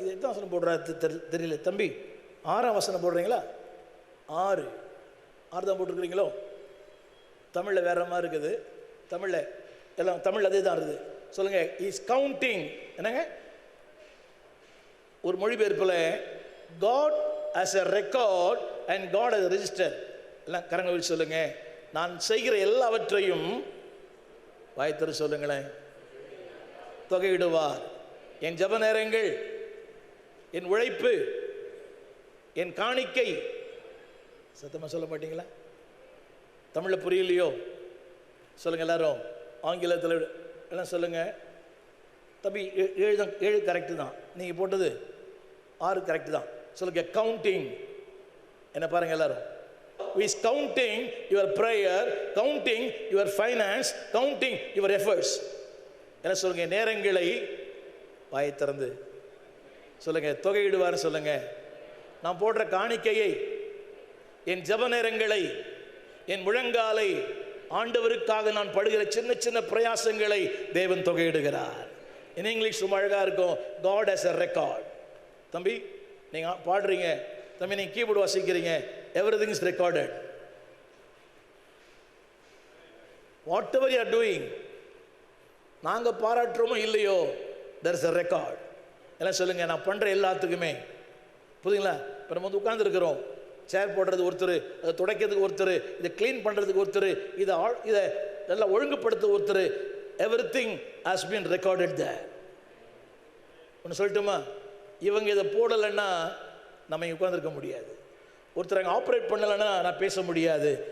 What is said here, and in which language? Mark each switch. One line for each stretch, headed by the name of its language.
Tamil: இது எத்தனை வசனம் போடுறாரு தெரியல தம்பி. 6ஆம் வசனம் போடுறீங்களா? 6 தான் போட்டிருக்கிறீங்களோ? தமிழில் வேற மாதிரி இருக்குது. தமிழில் எல்லாம் தமிழ் அதே தான் இருக்குது. சொல்லுங்க.
English: Is counting.
Tamil: என்னங்க? ஒரு மொழிபெயர்ப்பில்
English: God as a record and God as a register.
Tamil: எல்லாம் கரங்கள் சொல்லுங்க. நான் செய்கிற எல்லாவற்றையும் வாய்த்தரு சொல்லுங்களேன். தொகையிடுவார். என் ஜெப நேரங்கள், என் உழைப்பு, என் காணிக்கை. சத்தமாக சொல்ல மாட்டீங்களா? தமிழில் புரியலையோ? சொல்லுங்க எல்லாரும். ஆங்கிலத்தில் எல்லாம் சொல்லுங்க. தம்பி 7 கரெக்டு தான். நீங்கள் போட்டது 6 கரெக்டு தான். சொல்லுங்க. கவுண்டிங். என்ன பாருங்க எல்லாரும்.
English: is counting your prayer, counting your finance, counting your efforts.
Tamil: என்ன சொல்லுங்க? நேரங்களை வாயை திறந்து சொல்லுங்க. தொகையிடுவார் சொல்லுங்க. நான் போடுற காணிக்கையை, என் ஜெப நேரங்களை, என் முழங்காலை, ஆண்டவருக்காக நான் படுகிற சின்ன சின்ன பிரயாசங்களை தேவன் தொகையிடுகிறார். இன் இங்கிலீஷ் ரொம்ப அழகா இருக்கும்.
English: God as a record.
Tamil: தம்பி நீங்க பாடுறீங்க, தம்பி நீங்க keyboard வாசிக்கிறீங்க.
English: everything is recorded. whatever you are doing,
Tamil: நாங்க பாராட்டுறோமோ இல்லையோ,
English: there is a record.
Tamil: எல்லாம் சொல்லுங்க. நான் பண்ற எல்லாத்துக்குமே புரியுங்களா? இப்போ நம்ம வந்து உட்கார்ந்துருக்கிறோம். சேர் போடுறது ஒருத்தர், அதை துடைக்கிறதுக்கு ஒருத்தர், இதை க்ளீன் பண்ணுறதுக்கு ஒருத்தர், இதை நல்லா ஒழுங்குபடுத்த ஒருத்தர்.
English: Everything has been recorded there.
Tamil: ஒன்று சொல்லட்டுமா? இவங்க இதை போடலைன்னா நம்ம இங்கே உட்காந்துருக்க முடியாது. ஒருத்தர் அங்கே ஆப்ரேட் பண்ணலைன்னா நான் பேச முடியாது.